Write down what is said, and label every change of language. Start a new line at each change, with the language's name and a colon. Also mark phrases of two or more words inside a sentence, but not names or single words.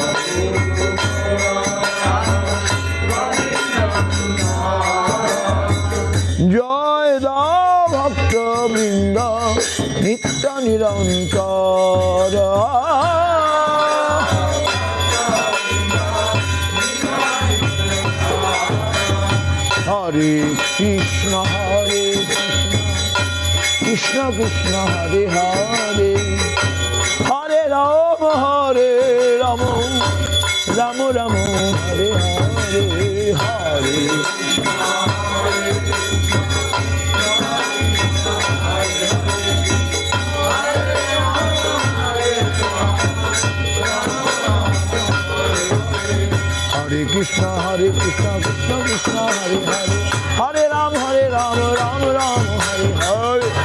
Bangla: জয় দাও ভক্ত বৃন্দ নিত্য নিরন্তর
Sanskrit: হরে কৃষ্ণ কৃষ্ণ কৃষ্ণ হরে হরে হরে রাম রাম রাম হরে হরে হরে हरे कृष्ण कृष्ण कृष्ण हरे हरे हरे राम राम राम हरे हरे Hare Ram Ram Ram Hare Hare